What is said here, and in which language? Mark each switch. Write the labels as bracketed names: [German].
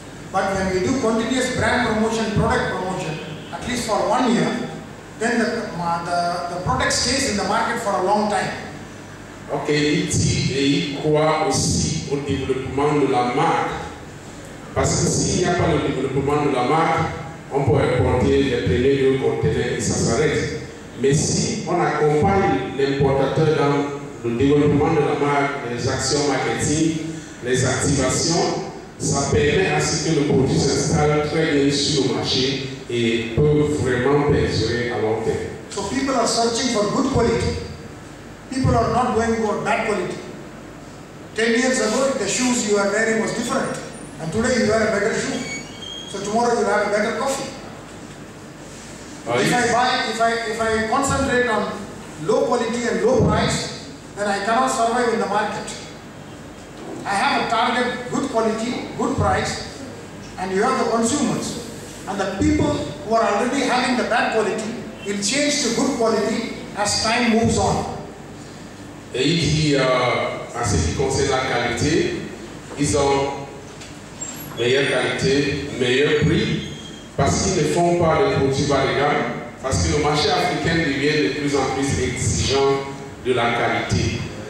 [English] But when we do continuous brand promotion, product promotion, at least for 1 year, then the product stays in the market for a long time. [French] Ok, il dit et il croit aussi au développement de la marque. Parce que s'il n'y a pas le développement de la marque, on peut importer les premiers 2 conteneurs et ça s'arrête. Mais si on accompagne l'importateur dans le développement de la marque, les actions marketing, les activations, ça permet à ce que le produit s'installe très bien sur le marché et peut vraiment perdurer à long terme. [English] So people are searching for good quality. People are not going for bad quality. 10 years ago, the shoes you are wearing was different, and today you wear a better shoe. So tomorrow you have a better coffee. If I concentrate on low quality and low price, then I cannot survive in the market. I have a target, good quality, good price, and you have the consumers. And the people who are already having the bad quality will change to good quality as time moves on. [French] Et il dit, en ce qui concerne la qualité, ils ont meilleure qualité, meilleur prix, parce qu'ils ne font pas de produits bas de gamme, parce que le marché africain devient de plus en plus exigeant de la qualité.